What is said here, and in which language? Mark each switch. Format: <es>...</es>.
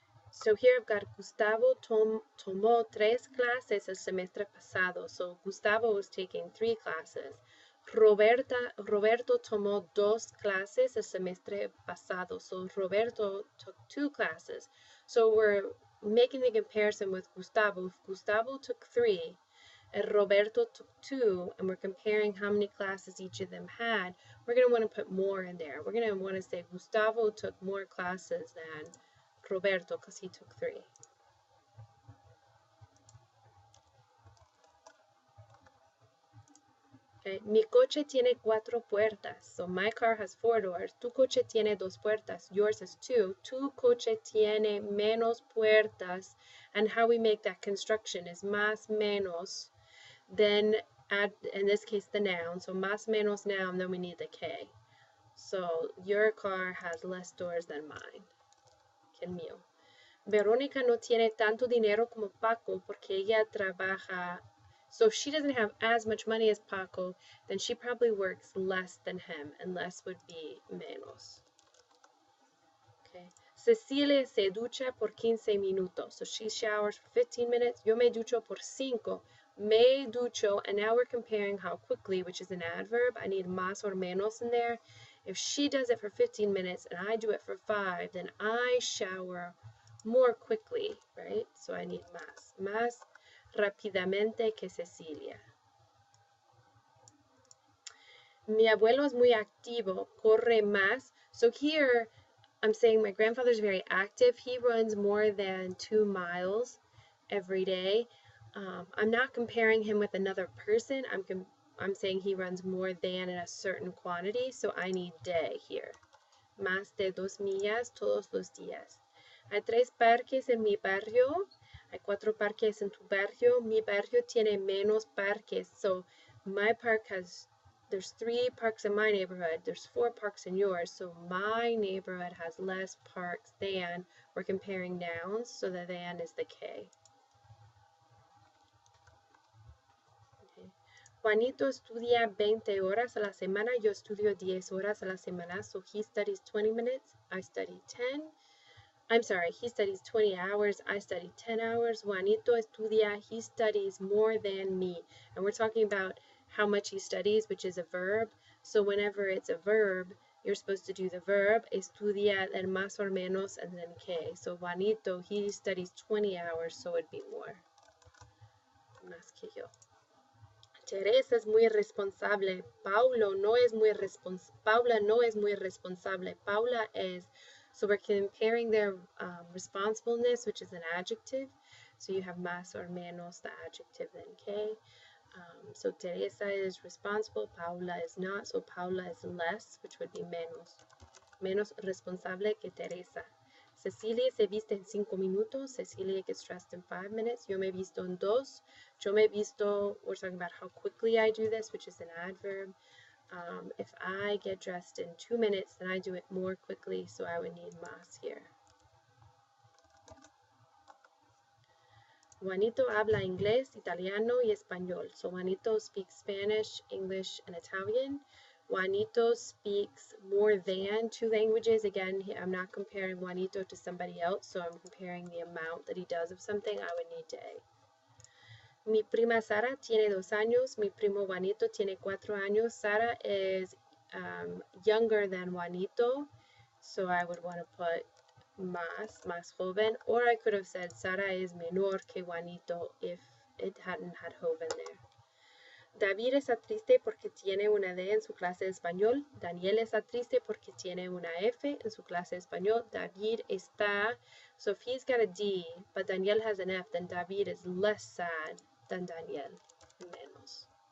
<en>So here I've got</en> <es>Gustavo tomó 3 clases el semestre pasado.</es> <en>So Gustavo was taking 3 classes.</en> <es>Roberto tomó 2 clases el semestre pasado.</es> <en>So Roberto took 2 classes. So we're making the comparison with Gustavo. If Gustavo took 3 and Roberto took 2, and we're comparing how many classes each of them had, we're going to want to put more in there. We're going to want to say Gustavo took more classes than Roberto because he took 3. Okay.</en> <es>Mi coche tiene 4 puertas.</es> <en>So my car has 4 doors.</en> <es>Tu coche tiene 2 puertas.</es> <en>Yours has 2.</en> <es>Tu coche tiene menos puertas.</es> <en>And how we make that construction is</en> <es>más menos.</es> <en>Then add, in this case, the noun. So</en> <es>más menos</es> <en>noun, then we need the K. So your car has less doors than mine.</en> <es>Que el mío. Verónica no tiene tanto dinero como Paco porque ella trabaja.</es> <en>So if she doesn't have as much money as Paco, then she probably works less than him, and less would be menos. Okay.</en> <es>Cecilia se ducha por 15 minutos.</es> <en>So she showers for 15 minutes.</en> <es>Yo me ducho por 5. Me ducho,</es> <en>and now we're comparing how quickly, which is an adverb. I need más or menos in there. If she does it for 15 minutes and I do it for 5, then I shower more quickly, right? So I need</en> <es>más rápidamente que Cecilia. Mi abuelo es muy activo, corre más.</es> <en>So here I'm saying my grandfather's very active. He runs more than 2 miles every day. I'm not comparing him with another person. I'm saying he runs more than in a certain quantity. So I need de here.</en> <es>Más de 2 millas todos los días. Hay 3 parques en mi barrio. Hay 4 parques en tu barrio. Mi barrio tiene menos parques.</es> <en>So my park has, there's 3 parks in my neighborhood. There's 4 parks in yours. So my neighborhood has less parks than. We're comparing nouns. So the than is the K. Okay.</en> <es>Juanito estudia 20 horas a la semana. Yo estudio 10 horas a la semana.</es> <en>So he studies 20 minutes. I study 10. I'm sorry, he studies 20 hours, I study 10 hours.</en> <es>Juanito estudia,</es> <en>he studies more than me. And we're talking about how much he studies, which is a verb. So whenever it's a verb, you're supposed to do the verb, estudia, and más or menos, and then que. So Juanito, he studies 20 hours, so it'd be more.</en> <es>Más que yo. Teresa es muy responsable. Paula no es muy responsable. Paula es.</es> <en>So we're comparing their responsibleness, which is an adjective. So you have más or menos, the adjective, then que. So Teresa is responsible, Paula is not. So Paula is less, which would be menos.</en> <es>Menos responsable que Teresa. Cecilia se viste en 5 minutos.</es> <en>Cecilia gets dressed in 5 minutes.</en> <es>Yo me visto en 2. Yo me visto,</es> <en>we're talking about how quickly I do this, which is an adverb. If I get dressed in 2 minutes, then I do it more quickly, so I would need más here.</en> <es>Juanito habla inglés, italiano, y español.</es> <en>So Juanito speaks Spanish, English, and Italian. Juanito speaks more than 2 languages. Again, I'm not comparing Juanito to somebody else, so I'm comparing the amount that he does of something. I would need de.</en> <es>Mi prima Sara tiene 2 años. Mi primo Juanito tiene 4 años.</es> <en>Sara is younger than Juanito. So I would want to put</en> <es>más joven.</es> <en>Or I could have said</en> <es>Sara es menor que Juanito</es> <en>if it hadn't had joven there.</en> <es>David está triste porque tiene una D en su clase de español. Daniel está triste porque tiene una F en su clase de español. David está,</es> <en>Sophie's got a D, but Daniel has an F. Then David is less sad than Daniel. Menos.</en>